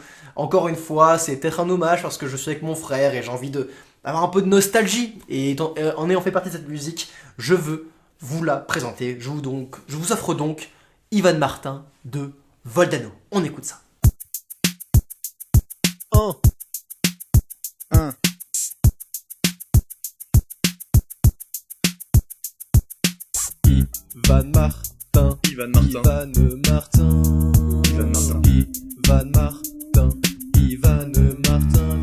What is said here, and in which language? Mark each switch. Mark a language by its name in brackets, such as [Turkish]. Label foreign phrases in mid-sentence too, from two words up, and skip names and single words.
[French] Encore une fois, c'est peut-être un hommage parce que je suis avec mon frère et j'ai envie d'avoir un peu de nostalgie. Et en ayant fait partie de cette musique, je veux vous la présenter. Je vous offre donc Ivan Martin de Voldano. On écoute ça. Un. Ivan Martin. Ivan Martin. Ivan Martin. Ivan Martin. Ivan Martin. Ivan Martin.